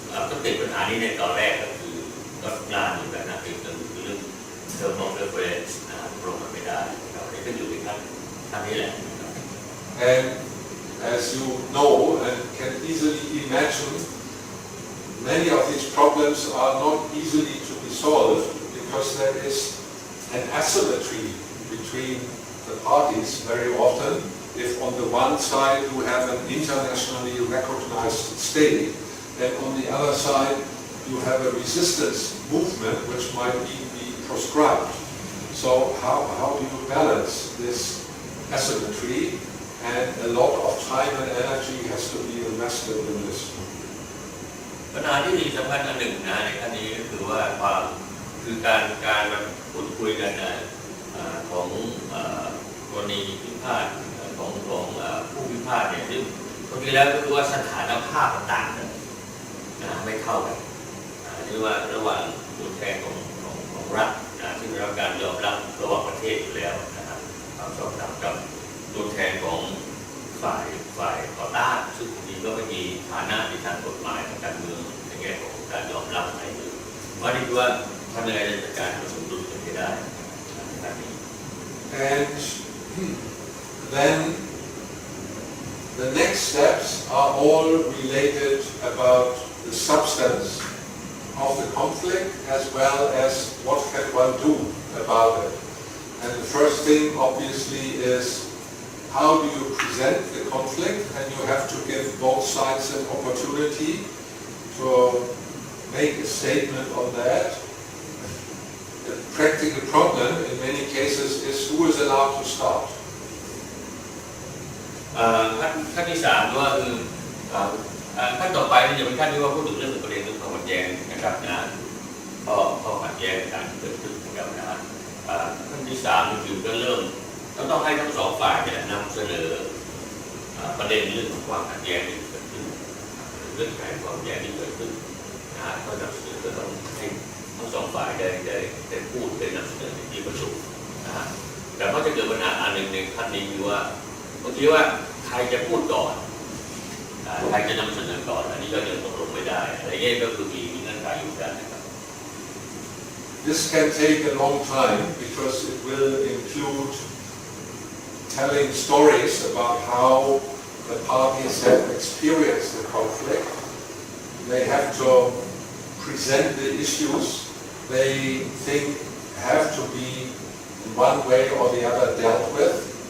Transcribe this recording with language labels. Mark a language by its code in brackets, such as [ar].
[th] ก็ติดปัญหานี้ในตอนแรกก็คือก็งานอยู่แบบนั้นคือเรื่องterm of reference ตรงกันไม่ได้เราได้ขึ้นอยู่ในขั้นนี้แหละ [en] And as you know and can easily imagine, many of these problems are not easily to be solved because there is an asymmetry between the parties very often. If on the one side you have an internationally recognized state, and on the other side you have a resistance movement which might be proscribed. So how do you balance this asymmetry? And a lot of time and energy has to be invested in this. [th] ปัญหาที่สำคัญอันหนึ่งนะในขั้นนี้ก็คือว่าความคือการพูดคุยกันของกรณีพิพาทของผู้พิพาทเนี่ยซึ่งบางทีแล้วก็คือว่าสถานภาพต่างกัน ไม่เข้ากันนี่ว่าระหว่างตัวแทนของรัฐซึ่งได้รับการยอมรับระหว่างประเทศอยู่แล้วนะครับความชอบธรรมกับตัวแทนของฝ่ายต่อต้านซึ่งจริงๆก็ไม่มีฐานะในทางกฎหมายทางการเมืองในแง่ของการยอมรับอะไรเลยว่านี่คือว่าทำยังไงจะจัดการสมดุลกันให้ได้แบบนี้ [en] And then the next steps are all related about the substance of the conflict as well as what can one do about it. And the first thing obviously is how do you present the conflict, and you have to give both sides an opportunity to make a statement on that. The practical problem in many cases is who is allowed to start. [th] ขั้นที่3ก็คือขั้นต่อไปนี่จะเป็นขั้นที่ว่าพูดถึงเรื่องประเด็นเรื่องความขัดแย้งนะครับนะข้อขัดแย้งการเกิดขึ้นนะครับนะขั้นที่3คือก็เริ่มต้องให้ทั้งสองฝ่ายเนี่ยนำเสนอ ประเด็นเรื่องของความขัดแย้งที่เกิดขึ้นเรื่องการความขัดแย้งที่เกิดขึ้นก็นำเสนอก็ต้องให้ทั้งสองฝ่ายได้พูดได้นำเสนอในที่ประชุมแต่ก็จะเกิดปัญหาอันหนึ่งในขั้นนี้คือว่าบางทีว่าใครจะพูดก่อนใครจะนำเสนอก่อนอันนี้ก็ยังตกลงไม่ได้อะไรเงี้ยก็คือมีเงื่อนไขอยู่กันนะครับ [en] This can take a long time because it will include telling stories about how the parties have experienced the conflict. They have to present the issues they think have to be in one way or the other dealt with.